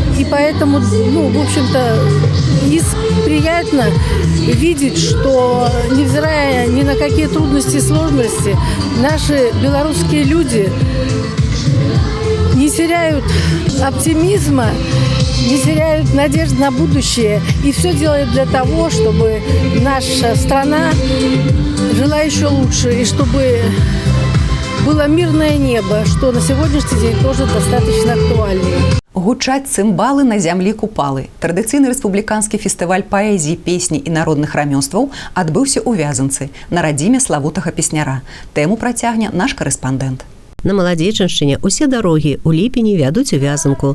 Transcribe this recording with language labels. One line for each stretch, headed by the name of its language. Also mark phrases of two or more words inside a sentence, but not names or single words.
Russian: И поэтому, в общем-то, приятно видеть, что, невзирая ни на какие трудности и сложности, наши белорусские люди не теряют оптимизма, не теряют надежд на будущее. И все делают для того, чтобы наша страна жила еще лучше. И чтобы было мирное небо, что на сегодняшний день тоже достаточно актуально.
Belarusian: Гучаць цымбалы на зямлі Купалы. Традыцыйны рэспубліканскі фестываль паэзіі, песні і народных рамёстваў адбыўся ў Вязанцы, на радзіме славутага песняра. Тэму працягне наш карэспандэнт. На Маладзечаншчыне усе дарогі ў ліпені вядуць у Вязанку.